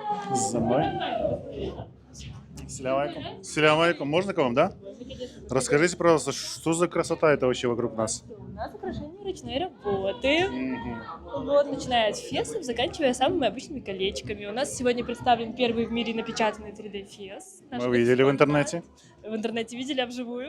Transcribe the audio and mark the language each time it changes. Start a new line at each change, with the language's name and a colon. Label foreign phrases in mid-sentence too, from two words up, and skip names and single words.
Russian: За мной.
Arabic: السلام عليكم. السلام عليكم.
Russian: Можно к вам, да? Расскажите, пожалуйста, что за красота это вообще вокруг нас? У нас украшения ручной работы. Вот, начиная от фесов, заканчивая самыми обычными колечками. У нас сегодня представлен первый в мире напечатанный 3D-фес. Мы видели в интернете. В интернете видели, а вживую?